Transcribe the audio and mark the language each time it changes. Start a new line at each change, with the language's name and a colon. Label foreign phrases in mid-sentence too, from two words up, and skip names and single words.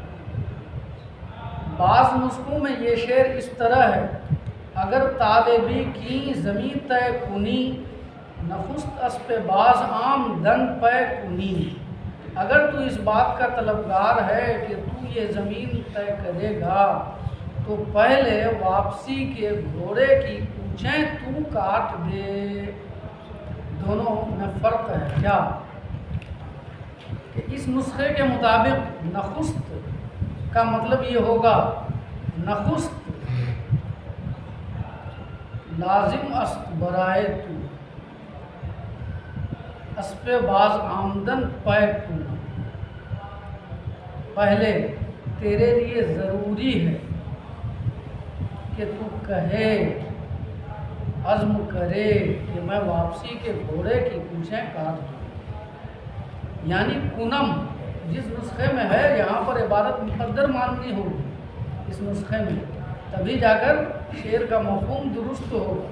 Urdu: بعض نسخوں میں یہ شعر اس طرح ہے
Persian: اگر طالبی کی زمیں طے کنی نخست اسپ باز آمدن پے کنی
Urdu: اگر تو اس بات کا طلبگار ہے کہ تو یہ زمین طے کرے گا تو پہلے واپسی کے گھوڑے کی پوچھیں تو کاٹ دے دونوں میں فرق ہے کیا کہ اس نسخے کے مطابق نخست کا مطلب یہ ہوگا
Persian: نخست لازم است برائے تو اسپ باز آمدن پے تو،
Urdu: پہلے تیرے لیے ضروری ہے کہ تو کہے عزم کرے کہ میں واپسی کے گھوڑے کی پوچھیں کاٹ دوں. یعنی کنم جس نسخے میں ہے یہاں پر عبارت مقدر ماننی ہوگی اس نسخے میں، تبھی جا کر شعر کا مفہوم درست ہوگا.